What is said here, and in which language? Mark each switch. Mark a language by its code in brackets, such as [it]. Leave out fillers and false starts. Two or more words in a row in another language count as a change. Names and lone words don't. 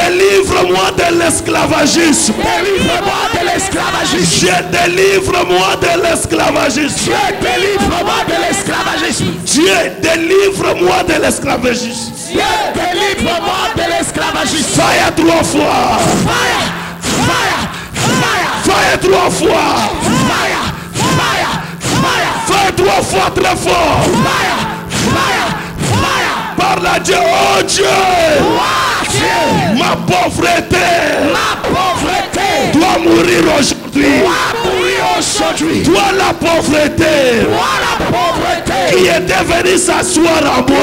[fr] Délivre-moi de l'esclavagisme. Délivre-moi de l'esclavagisme. Je délivre-moi de l'esclavagisme. Dieu, délivre-moi de l'esclavagisme. Dieu, délivre-moi de l'esclavagisme. Dieu, délivre-moi de l'esclavagisme. Fire 3 fois. [en] Fire! Fire! Fire! [fr] Fire 3 fois. [en] Fire! Fire! Fire! [fr] Fire 3 fois très fort. [en] Fire! Fire! Fire! [fr] Parle à Dieu. Oh Dieu! Oh Dieu! Ma pauvreté doit mourir aujourd'hui. Toi la pauvreté qui est venue s'asseoir en moi.